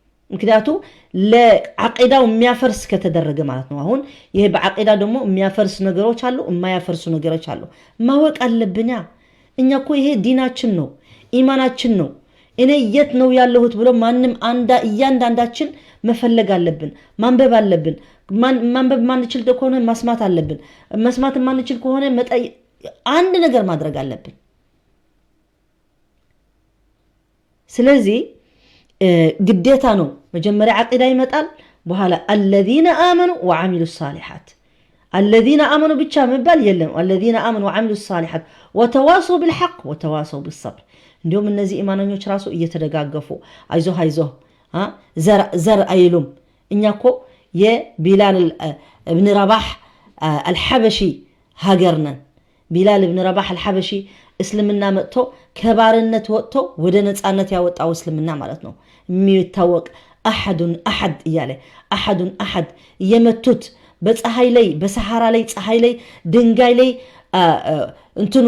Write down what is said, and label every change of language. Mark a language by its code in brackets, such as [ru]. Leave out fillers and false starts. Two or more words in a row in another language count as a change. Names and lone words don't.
[am] ምክንያቱ ለዓቂዳው የሚያፈርስ ከተደረገ ማለት ነው አሁን ይሄ በዓቂዳ ደግሞ የሚያፈርስ ነገሮች አሉ የማያፈርሱ ነገሮች አሉ ማወቅ አለብኛ እኛ እኮ ይሄ ዲናችን ነው ኢማናችን ነው እኔ የት ነው ያለሁት ብሎ ማንም እያንዳንዳችን መፈለግ አለብን ማንበብ አለብን ማንበብ ማንችል ከሆነ መስማት አለብን መስማት ማንችል ከሆነ አንድ ነገር ማድረግ አለብን ስለዚህ ግዴታ ነው መጀመሪያ ዓቂዳ ይመጣል በኋላ [ar] الذين آمنوا وعملوا الصالحات الذين آمنوا [am] ብቻ መባል የለም [ar] الذين آمنوا وعملوا الصالحات وتواصوا بالحق وتواصوا بالصبر [am] እንዲሁም እነዚህ ኢማናኞች ራሱ እየተደጋገፉ አይዞህ ዘር አይሉም እኛኮ የቢላል ኢብኑ ረባህ አልሐበሺ ሀገርነን ቢላል ኢብኑ ረባህ አልሐበሺ እስልምና መጥቶ ከባርነት ወጥቶ ወደ ነፃነት ያወጣው እስልምና ማለት ነው የሚታወቅ አሐድ እያለ አሐድ የመቱት በፀሐይ ላይ በሰሃራ ላይ ፀሐይ ላይ ድንጋይ ላይ እንትኑ